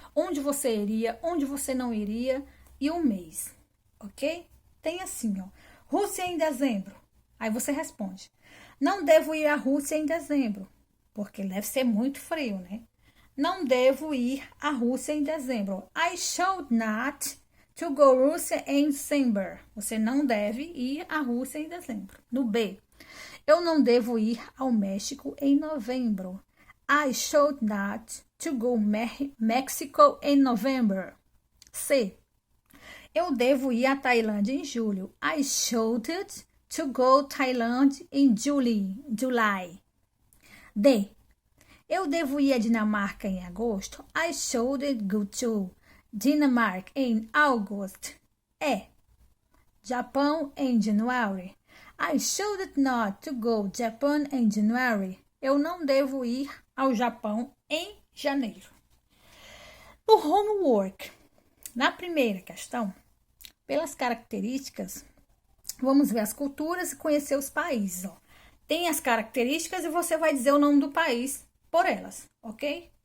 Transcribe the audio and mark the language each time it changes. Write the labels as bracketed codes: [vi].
[pt] Onde você iria, onde você não iria e o mês. Ok? Tem assim, ó. Rússia em dezembro. Aí você responde. Não devo ir à Rússia em dezembro, porque deve ser muito frio, né? Não devo ir à Rússia em dezembro. [en] I should not to go Russia in December. [pt] Você não deve ir à Rússia em dezembro. No B, eu não devo ir ao México em novembro. [en] I should not to go Mexico in November. [pt] C, eu devo ir à Tailândia em julho. [en] I should to go Thailand in July. [pt] D, eu devo ir à Dinamarca em agosto. [en] I should go to Denmark in August. [pt] E, Japão em [en] January. I should not to go Japan in January. [pt] Eu não devo ir ao Japão em janeiro. No homework, na primeira questão, pelas características, vamos ver as culturas e conhecer os países. Ó. Tem as características e você vai dizer o nome do país por elas, ok?